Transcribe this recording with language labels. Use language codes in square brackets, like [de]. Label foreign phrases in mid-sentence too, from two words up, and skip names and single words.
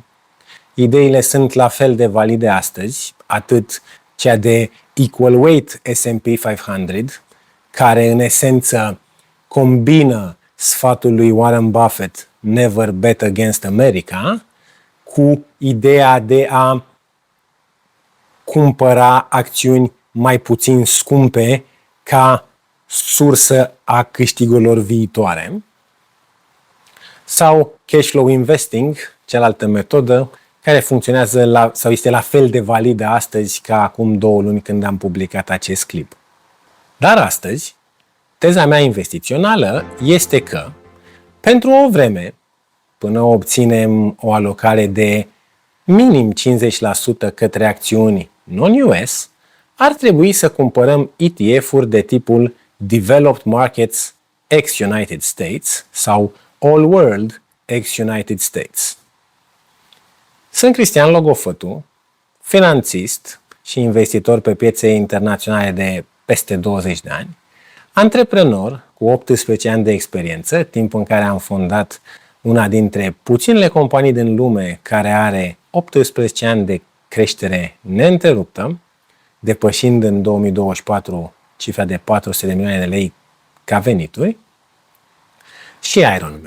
[ro] Ideile sunt la fel de valide astăzi, atât cea de [en] Equal Weight [ro] S&P 500, care în esență combină sfatul lui Warren Buffett, [en] Never Bet Against America, [ro] cu ideea de a cumpăra acțiuni mai puțin scumpe ca sursă a câștigurilor viitoare. [en] Sau cash flow investing, [ro] cealaltă metodă, care funcționează sau este la fel de validă astăzi ca acum 2 luni când am publicat acest clip. Dar astăzi, teza mea investițională este că, pentru o vreme, până obținem o alocare de minim 50% către acțiuni non-US, ar trebui să cumpărăm ETF-uri de tipul [en] Developed Markets ex-United States [ro] sau [en] All World ex-United States. [ro] Sunt Cristian Logofătu, finanțist și investitor pe piețe internaționale de peste 20 de ani, antreprenor cu 18 ani de experiență, timp în care am fondat una dintre puținele companii din lume care are 18 ani de creștere neîntreruptă, depășind în 2024 cifra de 400 de milioane de lei ca venituri, și Ironman.